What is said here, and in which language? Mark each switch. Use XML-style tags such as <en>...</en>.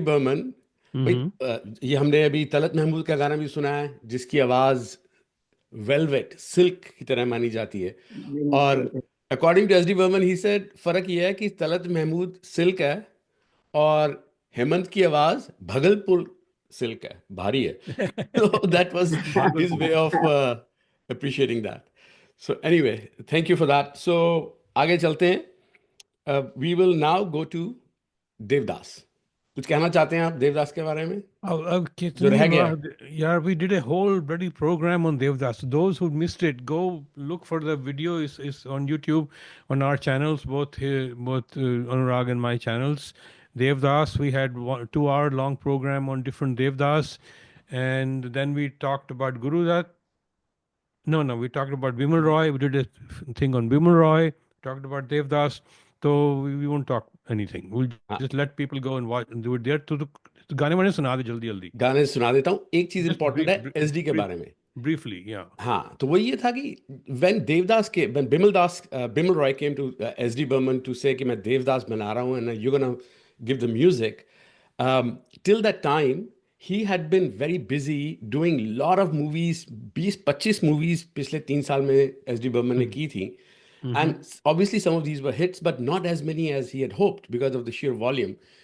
<hi>बर्मन, भाई, ये हमने अभी तलत महमूद का गाना भी सुना है, जिसकी आवाज वेलवेट, सिल्क की तरह मानी जाती है. और बिल्कुल.</hi> <en>According to S D.</en> <hi>Burman,</hi> <en>he said</en> <hi>फर्क ये है कि तलत महमूद सिल्क है और हेमंत की आवाज भगलपुर सिल्क है, भारी है.</hi> <en>So that was his way of appreciating that. So anyway, thank you for that.</en> <hi>So आगे चलते हैं.</hi> <en>We will now go to Devdas.</en> <hi>कुछ कहना चाहते हैं आप देवदास के बारे में, अब जो कितनी रह गया? बार यार,</hi> <en>we did a whole bloody program on Devdas. Those who missed it, go look for the video. Is on YouTube, on our channels, both Anurag and my channels. Devdas, we had 2 hour long program on different Devdas, and then we talked about Guru Dutt. No, we talked about Bimal Roy. We did a thing on Bimal Roy. Talked about Devdas. So we won't talk anything. We'll</en> <hi>हाँ,</hi> <en>just let people go and watch and do it there.</en> <hi>तो गाने वाने सुना दे जल्दी जल्दी. गाने सुना देता हूँ. एक चीज</hi> <en>Just</en> <hi>इंपॉर्टेंट है एसडी के बारे में.</hi> <en>briefly, yeah.</en> <hi>हाँ, तो वो ये था कि</hi> <en>when Bimal Roy came to S.D. Burman to say</en> <hi>कि मैं देवदास बना रहा हूँ</hi> <en>and you're gonna give the music, till that time he had been very busy doing lot of movies.</en> <hi>20-25 movies पिछले 3 साल में S.D.</hi> <en>Burman</en> <hi>ने की थी,</hi> <en>and obviously some of these were hits, but not as many as he had hoped because of the sheer volume.</en>